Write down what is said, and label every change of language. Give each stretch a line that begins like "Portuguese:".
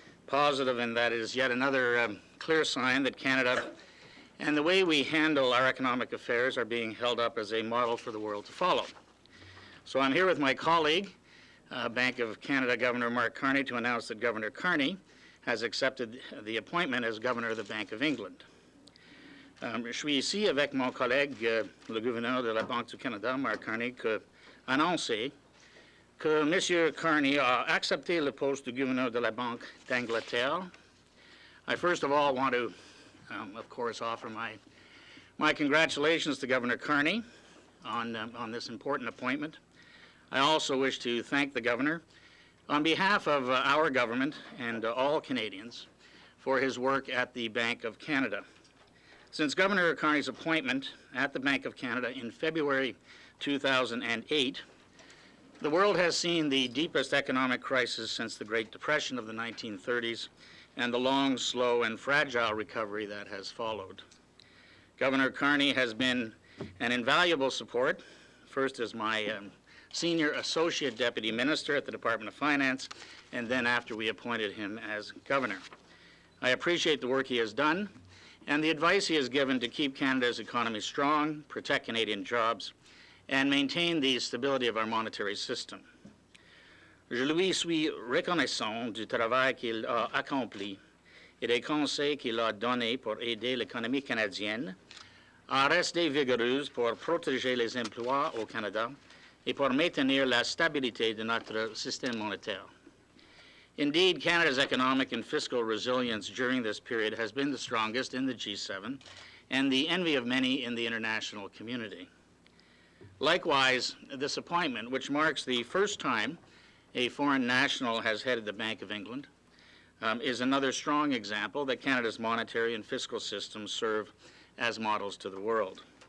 English: Positive in that it is yet another clear sign that Canada and the way we handle our economic affairs are being held up as a model for the world to follow. So I'm here with my colleague, Bank of Canada Governor Mark Carney, to announce that Governor Carney has accepted the appointment as Governor of the Bank of England.
French: Je suis ici avec mon collègue, le gouverneur de la Banque du Canada, Mark Carney, que annoncer que M. Carney a accepté le poste de gouverneur de la Banque d'Angleterre.
English: I first of all want to, of course, offer my congratulations to Governor Carney on this important appointment. I also wish to thank the governor on behalf of our government and all Canadians for his work at the Bank of Canada. Since Governor Carney's appointment at the Bank of Canada in February 2008, the world has seen the deepest economic crisis since the Great Depression of the 1930s and the long, slow, and fragile recovery that has followed. Governor Carney has been an invaluable support, first as my Senior Associate Deputy Minister at the Department of Finance, and then after we appointed him as Governor. I appreciate the work he has done and the advice he has given to keep Canada's economy strong, protect Canadian jobs, and maintain the stability of our monetary system.
French: Je lui suis reconnaissant du travail qu'il a accompli et des conseils qu'il a donnés pour aider l'économie canadienne à rester vigoureuse pour protéger les emplois au Canada et pour maintenir la stabilité de notre système monétaire.
English: Indeed, Canada's economic and fiscal resilience during this period has been the strongest in the G7 and the envy of many in the international community. Likewise, this appointment, which marks the first time a foreign national has headed the Bank of England, is another strong example that Canada's monetary and fiscal systems serve as models to the world.